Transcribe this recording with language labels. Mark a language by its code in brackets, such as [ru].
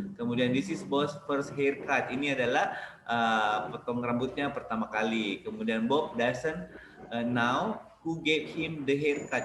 [en] Kemudian this is Bob's first haircut. [id] Ini adalah potong rambutnya pertama kali. [en] Kemudian Bob doesn't know who gave him the haircut.